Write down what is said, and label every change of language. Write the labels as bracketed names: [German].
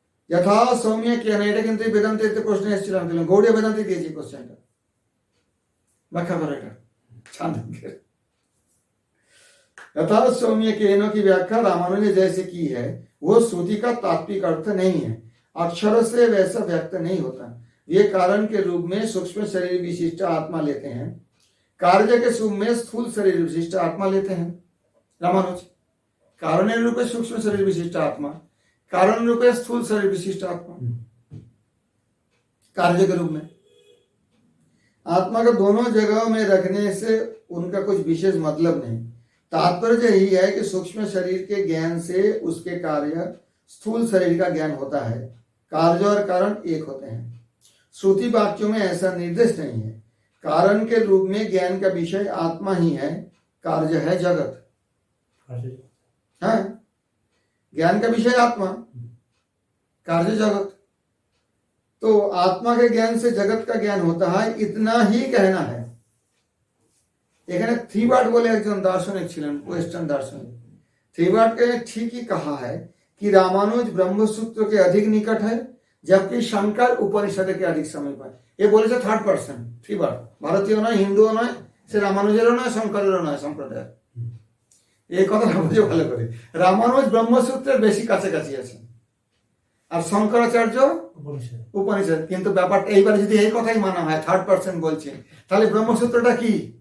[Bangla] যথা সৌম্য কেন, এটা কিন্তু বেদান্তের প্রশ্ন এসেছিল, আমি দিলাম গৌড়ীয় বেদান্তে দিয়েছি কোশ্চেনটা, ব্যাখ্যা করে এটা ছান্দকের। [Hindi] यथा सौम्य केनो की व्याख्या रामानुज ने जैसे की है वो श्रुति का तात्विक अर्थ नहीं है, अक्षर से वैसा व्यक्त नहीं होता। ये कारण के रूप में सूक्ष्म शरीर विशिष्ट आत्मा लेते हैं, कार्य के रूप में स्थूल शरीर विशिष्ट आत्मा लेते हैं। रामानुज कारण रूपे सूक्ष्म शरीर विशिष्ट आत्मा, कारण रूपे स्थूल शरीर विशिष्ट आत्मा, कार्य के रूप में आत्मा को दोनों जगहों में रखने से उनका कुछ विशेष मतलब नहीं। तात्पर्य यही है कि सूक्ष्म शरीर के ज्ञान से उसके कार्य स्थूल शरीर का ज्ञान होता है, कार्य और कारण एक होते हैं। श्रुति वाक्यों में ऐसा निर्देश नहीं है। कारण के रूप में ज्ञान का विषय आत्मा ही है, कार्य है जगत। हाँ, ज्ञान का विषय आत्मा, कार्य जगत। तो आत्मा के ज्ञान से जगत का ज्ञान होता है, इतना ही कहना है। [Bangla] এখানে থ্রিবার্ড বলে একজন দার্শনিক ছিলেন, ওয়েস্টার্ন দার্শনিক। থ্রিবার্ডকে ঠিকই [Hindi] कहा है कि रामानुज ब्रह्मसूत्र के अधिक निकट है, जबकि शंकर उपनिषद के अधिक समीप है। [Bangla] ये বলেছে থার্ড পারসন থ্রিবার্ড, ভারতীয় নয়, হিন্দুও নয়, সে রামানুজেরও নয়, শঙ্করেরও নয় সম্প্রদায়। এই কথাটা বুঝে ভালো করে, রামানুজ ব্রহ্মসূত্রের বেশি কাছাকাছি আছে, আর শঙ্করাচার্য উপনিষদ। কিন্তু ব্যাপারটা এইবারে যদি এই কথাই মানা হয়, থার্ড পারসন বলছে, তাহলে ব্রহ্মসূত্রটা কি?